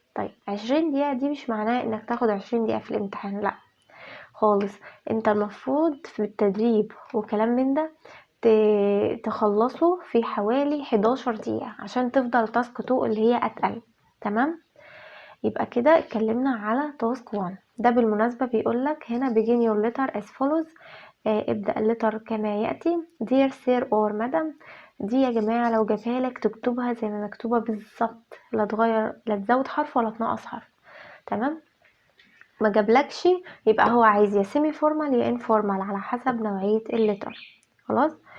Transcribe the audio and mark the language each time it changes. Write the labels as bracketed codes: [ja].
[ar] طيب 20 دقيقة دي مش معناه انك تاخد 20 دقيقة في الامتحان، لا خالص. انت المفروض في التدريب وكلام من ده تخلصه في حوالي 11 دقيقة عشان تفضل تاسك 2 اللي هي اتقل. تمام. يبقى كده اتكلمنا على تاسك 1. ده بالمناسبة بيقولك هنا [en] begin your letter as follows. [ar] ابدأ اللتر كما يأتي. [en] dear sir or madam. [ar] دي يا جماعة لو جابها لك تكتبها زي ما مكتوبة بالظبط، لا تغير، لا تزود حرف ولا تنقص حرف. تمام. ما جابلكش يبقى هو عايز يا سيمي فورمال يا انفورمال على حسب نوعية اللتر. خلاص.